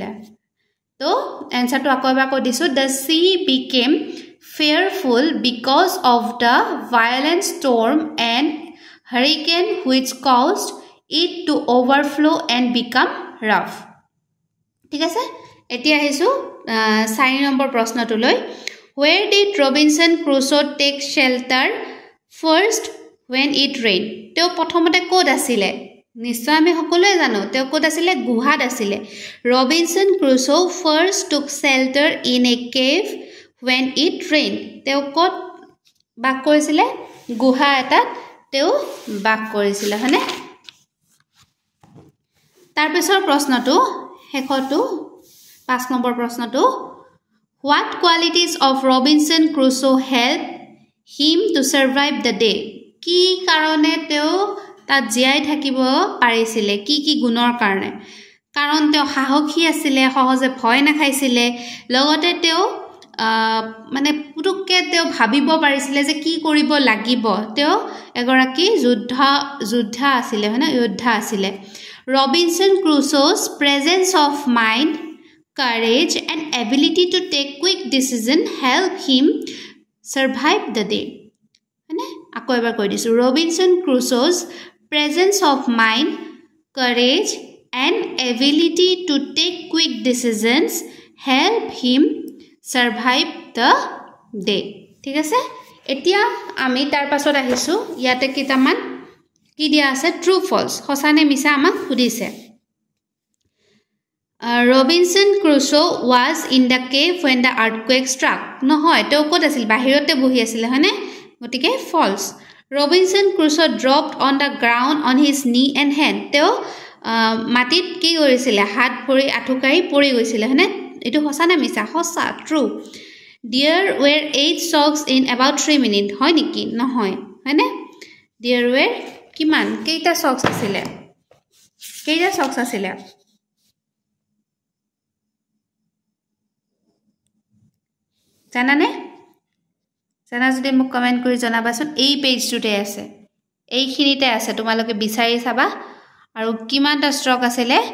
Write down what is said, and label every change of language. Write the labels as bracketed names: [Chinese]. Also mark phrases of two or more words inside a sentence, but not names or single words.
[Assamese] তো এনসারটো আকৌ এবাৰ কৈ দিছো [English] the sea became fearful because of the violent storm and hurricane which caused it to overflow and become rough। [Assamese] ঠিক আছে এতিয়া আহিছো 4 নম্বৰ প্ৰশ্নটো লৈ [English] where did Robinson Crusoe take shelter first when it rained? [Assamese] তেওঁ প্ৰথমতে ক'ত আছিল নিশ্চয় আমি সকলোৱে জানো তেওঁ ক'ত আছিল গুহাত আছিল [English] Robinson Crusoe first took shelter in a cave when it rained। [Assamese] তেওঁ ক'ত বাস কৰিছিল গুহা এটাত তেওঁ বাস কৰিছিল হয়নে তাৰ পিছৰ প্ৰশ্নটো শেষটো 5 নম্বৰ প্ৰশ্নটো [English] what qualities of Robinson Crusoe helped him to survive the day? [Assamese] কি কাৰণে তেওঁ তাত জীয়াই থাকিব পাৰিছিল কি কি গুণৰ কাৰণে কাৰণ তেওঁ সাহসী আছিল সহজে ভয় নাখাইছিল লগতে তেওঁ মানে পুতুককে তেওঁ ভাবিব পাৰিছিল যে কি কৰিব লাগিব তেওঁ এগৰাকী যোদ্ধা আছিল হয়নে যোদ্ধা আছিল [English] Robinson Crusoe's presence of mind courage and ability to take quick decision help him survive the day [Assamese] হয়নে আকৌ এবাৰ কৈ দিছো [English] Robinson Crusoe's presence of mind courage and ability to take quick decisions help him survive the day। [Assamese] ঠিক আছে এতিয়া আমি তাৰ পাছত আহিছো ইয়াতে কিটামান কি দিয়া আছে [English] true false [Assamese] সঁচা নে মিছা আমাক সুধিছে [English] Robinson Crusoe was in the cave when the earthquake struck. [Assamese] নহয় তেও ক'ত আছিল বাহিৰতে বহি আছিল হয়নে গটিকে false. [English] Robinson Crusoe dropped on the ground on his knee and hand. [Assamese] তেও মাটিত কি কৰিছিল হাত ভৰি আঠুকাৰি পৰি গৈছিল হয়নে এটো সঁচা নে মিছা সঁচা true. [English] There were 8 socks in about 3 minutes. [Assamese] হয় নেকি নহয় হয়নে [English] There were [Assamese] কিমান কেইটা socks আছিল জানানে জানা যদি মোক কমেন্ট কৰি জনাবাচোন এই পেজটোতে আছে এইখিনিতে আছে তোমালোকে বিচাৰি চাবা আৰু কিমানটা ষ্ট্ৰক আছিল